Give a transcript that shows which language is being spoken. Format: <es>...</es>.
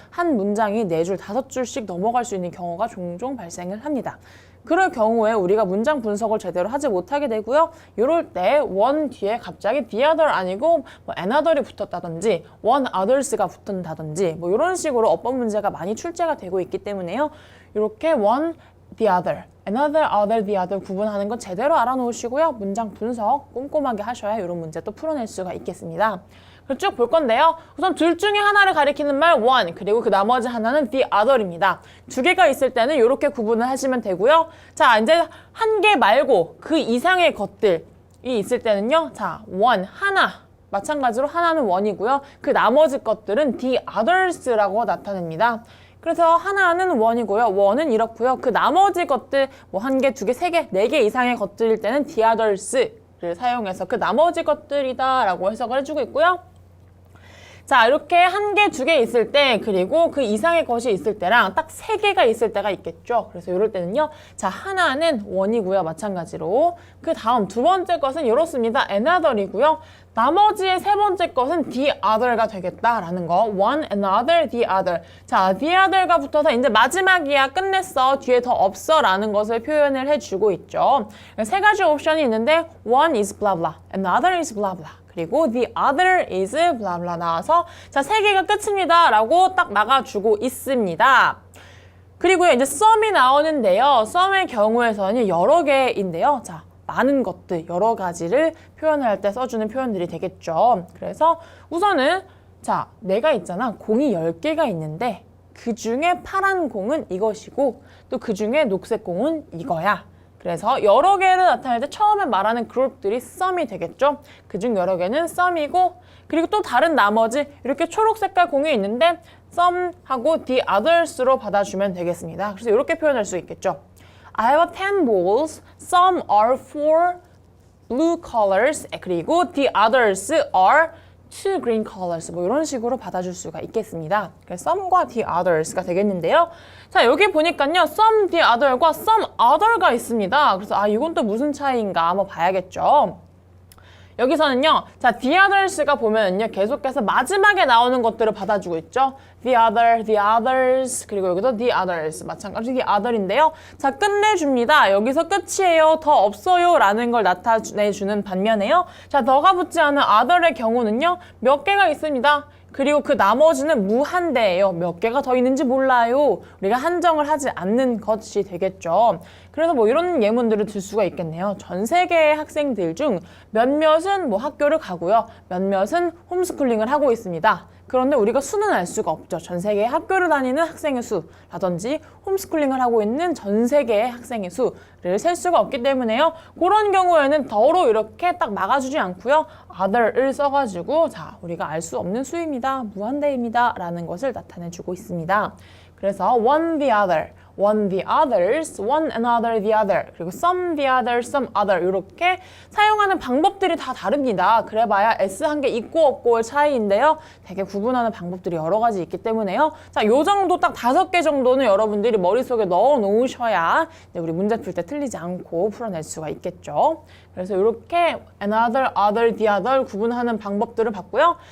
<ko>한 문장이 4줄, 5줄씩 넘어갈 수 있는 경우가 종종 발생을 합니다. 그럴 경우에 우리가 문장 분석을 제대로 하지 못하게 되고요. 이럴 때 one 뒤에 갑자기 the other 아니고 뭐 another이 붙었다든지 one others가 붙는다든지 뭐 이런 식으로 어법 문제가 많이 출제가 되고 있기 때문에요.</ko> <en>이렇게 one, the other, another, other, the other</en> <ko>구분하는 건 제대로 알아놓으시고요. 문장 분석 꼼꼼하게 하셔야 이런 문제 또 풀어낼 수가 있겠습니다. 쭉 볼 건데요. 우선 둘 중에 하나를 가리키는 말 one, 그리고 그 나머지 하나는 the other입니다. 두 개가 있을 때는 이렇게 구분을 하시면 되고요. 자, 이제 한 개 말고 그 이상의 것들이 있을 때는요. 자, one, 하나. 마찬가지로 하나는 one이고요. 그 나머지 것들은 the others라고 나타냅니다. 그래서 하나는 one이고요. one은 이렇고요. 그 나머지 것들, 뭐 한 개, 두 개, 세 개, 네 개 이상의 것들일 때는 the others를 사용해서 그 나머지 것들이다 라고 해석을 해주고 있고요. 자, 이렇게 한 개, 두 개 있을 때, 그리고 그 이상의 것이 있을 때랑 딱 세 개가 있을 때가 있겠죠. 그래서 이럴 때는요. 자, 하나는 one이고요. 마찬가지로. 그 다음 두 번째 것은 이렇습니다. another이고요. 나머지의 세 번째 것은 the other가 되겠다라는 거.</ko> <en>one, another, the other.</en> <ko>자, the other가 붙어서 이제 마지막이야. 끝냈어. 뒤에 더 없어. 라는 것을 표현을 해주고 있죠. 세 가지 옵션이 있는데</ko> <en>one is blah blah, another is blah blah.</en> <ko>그리고 the other is blah blah 나와서 자, 세 개가 끝입니다. 라고 딱 막아주고 있습니다. 그리고요, 이제 some이 나오는데요. some의 경우에서는 여러 개인데요. 자, 많은 것들, 여러 가지를 표현할 때 써주는 표현들이 되겠죠. 그래서 우선은 자, 내가 있잖아. 공이 10개가 있는데 그 중에 파란 공은 이것이고 또 그 중에 녹색 공은 이거야. 그래서 여러 개를 나타낼 때 처음에 말하는 그룹들이 some이 되겠죠. 그중 여러 개는 some이고 그리고 또 다른 나머지 이렇게 초록 색깔 공이 있는데 some하고 the others로 받아주면 되겠습니다. 그래서 이렇게 표현할 수 있겠죠.</ko> <en>I have 10 balls. Some are for blue colors. 그리고 the others are two green colors.</en> <ko>뭐 이런 식으로 받아줄 수가 있겠습니다. 그래서 some과 the others가 되겠는데요. 자, 여기 보니까요.</ko> <en>some, the other과 some other가</en> <ko>있습니다. 그래서 아, 이건 또 무슨 차이인가 한번 봐야겠죠. 여기서는요. 자, the others가 보면은요. 계속해서 마지막에 나오는 것들을 받아주고 있죠.</ko> <en>the other, the others,</en> <ko>그리고 여기도</ko> <en>the others.</en> <ko>마찬가지로 the other인데요. 자, 끝내줍니다. 여기서 끝이에요. 더 없어요. 라는 걸 나타내주는 반면에요. 자, 더가 붙지 않은 other의 경우는요. 몇 개가 있습니다. 그리고 그 나머지는 무한대예요. 몇 개가 더 있는지 몰라요. 우리가 한정을 하지 않는 것이 되겠죠. 그래서 뭐 이런 예문들을 들 수가 있겠네요. 전 세계의 학생들 중 몇몇은 뭐 학교를 가고요. 몇몇은 홈스쿨링을 하고 있습니다. 그런데 우리가 수는 알 수가 없죠. 전 세계의 학교를 다니는 학생의 수라든지 홈스쿨링을 하고 있는 전 세계의 학생의 수를 셀 수가 없기 때문에요. 그런 경우에는 더로 이렇게 딱 막아주지 않고요. other을 써가지고 자, 우리가 알 수 없는 수입니다. 무한대입니다. 라는 것을 나타내주고 있습니다.</ko> <en>그래서 one the other, one the others, one another the other, 그리고 some the other, some other</en> <ko>이렇게 사용하는 방법들이 다 다릅니다. 그래봐야 S 한 개 있고 없고의 차이인데요. 되게 구분하는 방법들이 여러 가지 있기 때문에요. 자, 요 정도 딱 5개 정도는 여러분들이 머릿속에 넣어 놓으셔야 우리 문제 풀 때 틀리지 않고 풀어낼 수가 있겠죠. 그래서 이렇게 another, other, the other 구분하는 방법들을 봤고요.</ko>